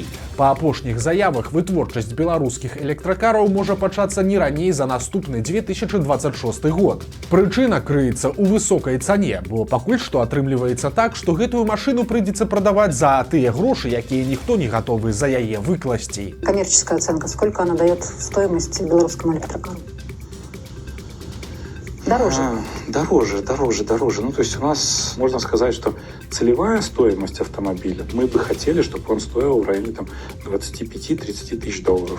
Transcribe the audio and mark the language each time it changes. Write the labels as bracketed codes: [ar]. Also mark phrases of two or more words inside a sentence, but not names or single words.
[be] Па апошніх заявах вытворчасць беларускіх электракараў можа пачацца не раней за наступны 2026 год. Прычына крыецца ў высокай цане, бо пакуль што атрымліваецца так, што гэтую машыну прыйдзецца прадаваць за тыя грошы, якія ніхто не гатовы за яе выкласці. [ru] Коммерческая оценка, сколько она дает стоимость белорусскому электрокару? Дороже. Дороже. Ну, то есть у нас, можно сказать, что целевая стоимость автомобиля, мы бы хотели, чтобы он стоил в районе там 25-30 тысяч долларов.